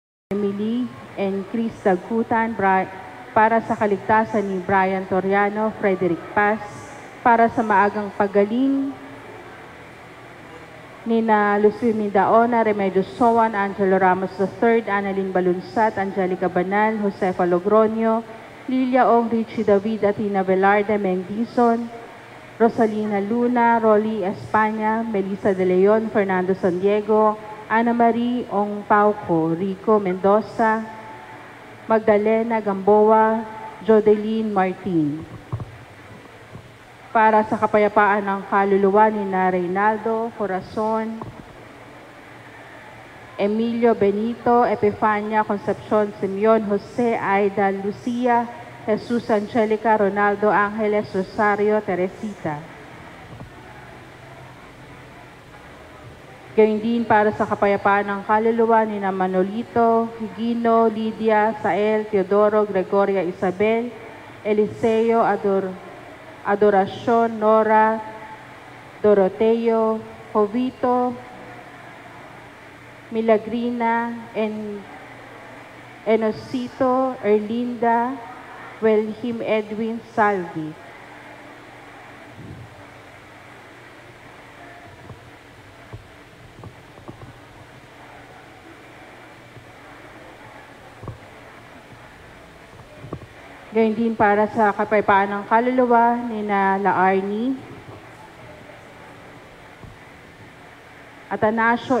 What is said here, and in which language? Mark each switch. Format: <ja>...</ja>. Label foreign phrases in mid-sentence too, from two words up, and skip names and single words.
<tl>Emily and Chris Dagkutan para sa kaligtasan ni Brian Toriano, Frederick Paz, para sa maagang pagaling ni na Lucini Daona, Remedios Sowan, Angelo Ramos III, Annalyn Balunsat, Angelica Banal, Josefa Logronio, Lilia Ong, Richie David, Atina Velarde, Mendizon, Rosalina Luna, Rolly España, Melissa De Leon, Fernando San Diego, Ana Marie Ong Pauco, Rico Mendoza, Magdalena Gamboa, Jodeline Martin. Para sa kapayapaan ng kaluluwa ni na Reynaldo Corazon, Emilio Benito, Epifania Concepcion Simeon, Jose Aida Lucia, Jesus Angelica, Ronaldo Angeles, Rosario Teresita. Gayun din para sa kapayapaan ng kaluluwa ni na Manolito, Higino, Lydia, Sael, Teodoro, Gregoria Isabel, Eliseo, Adoracion, Nora, Doroteo, Jovito, Milagrina, Enosito, Erlinda, Welhim Edwin Salvi. Gayun din para sa kapayapaan ng kaluluwa ni na Laarni, Atanasio</tl>